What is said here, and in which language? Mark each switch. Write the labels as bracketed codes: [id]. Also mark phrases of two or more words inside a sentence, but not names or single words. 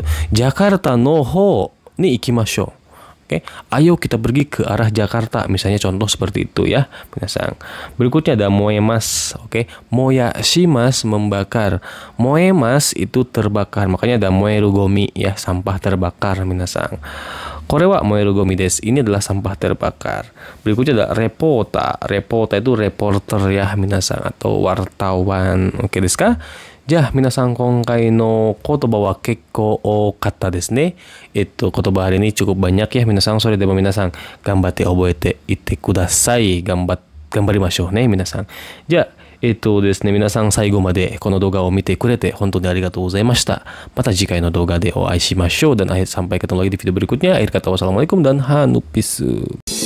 [id] Jakarta [ja] の方に行きましょう. [id] Oke, ayo kita pergi ke arah Jakarta. Misalnya contoh seperti itu ya, minasang. Berikutnya ada moemas. Oke, moyashimas, membakar. Moemas itu terbakar. Makanya ada [ja] 燃えるゴミ [id] ya, sampah terbakar minasang. [ja] これは燃えるゴミです. [id] Ini adalah sampah terbakar. Berikutnya ada repota. Repota itu reporter ya minasang, atau wartawan. [ja] オッケーですか？じゃ、皆さん今回の言葉は結構多かったですね. [id] Kotoba hari ini cukup banyak ya minasang. [ja] それでも皆さん頑張って覚えていてください. 頑張りましょうね皆さん。じゃ、ですね皆さん最後までこの動画を見てくれて本当にありがとうございました. また次回の動画でお会いしましょう. [id] Dan sampai ketemu lagi di video berikutnya. Akhir kata wassalamualaikum dan hanupisu.